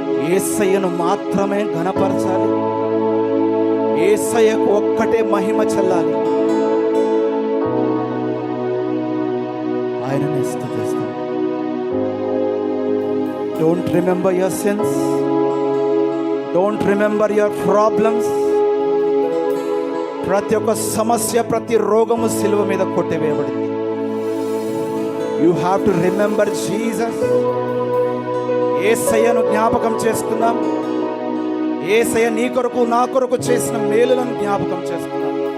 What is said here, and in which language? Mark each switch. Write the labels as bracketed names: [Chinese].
[Telugu] యేసయ్యను మాత్రమే ఘనపరచాలి, యేసయ్యకు ఒక్కటే మహిమ చెల్లాలి, ఆయననే స్తుతిస్తాం. [English] Don't remember your sins, don't remember your problems. [Telugu] ప్రతి ఒక్క సమస్య, ప్రతి రోగము సిలువ మీద కొట్టివేయబడింది. [English] You have to remember Jesus. [Telugu] యేసయ్యను జ్ఞాపకం చేసుకుందాం. యేసయ్య నీ కొరకు నా కొరకు చేసిన మేలులను జ్ఞాపకం చేసుకుందాం.